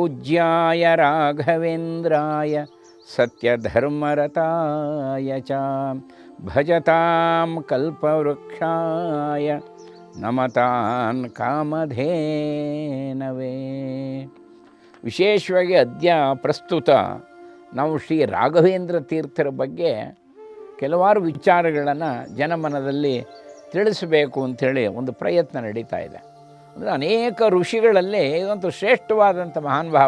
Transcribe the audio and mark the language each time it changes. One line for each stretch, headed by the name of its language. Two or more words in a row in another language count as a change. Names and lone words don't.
Sanskrit: पूज्याय राघवेन्द्राय सत्यधर्मरताय च भजतां कल्पवृक्षाय नमतान् कामधेनवे.
Kannada: ವಿಶೇಷವಾಗಿ ಅದ್ಯ ಪ್ರಸ್ತುತ ನಾವು ಶ್ರೀ ರಾಘವೇಂದ್ರ ತೀರ್ಥರ ಬಗ್ಗೆ ಕೆಲವಾರು ವಿಚಾರಗಳನ್ನು ಜನಮನದಲ್ಲಿ ತಿಳಿಸಬೇಕು ಅಂಥೇಳಿ ಒಂದು ಪ್ರಯತ್ನ ನಡೀತಾ ಇದೆ. ಅಂದರೆ ಅನೇಕ ಋಷಿಗಳಲ್ಲಿ ಇದಂತೂ ಶ್ರೇಷ್ಠವಾದಂಥ ಮಹಾನುಭಾವ.